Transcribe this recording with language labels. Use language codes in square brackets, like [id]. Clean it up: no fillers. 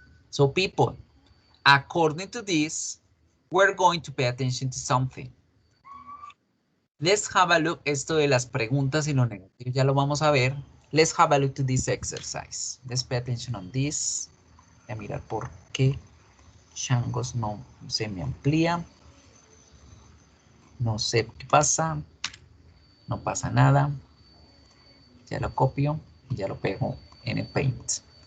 [en] So people, according to this, we're going to pay attention to something. Let's have a look, [es] esto de las preguntas y lo negativo, ya lo vamos a ver. [en] Let's have a look to this exercise. Let's pay attention on this. [es] Voy a mirar por qué changos no se me amplía. No sé qué pasa. No pasa nada. Ya lo copio y ya lo pego en el Paint.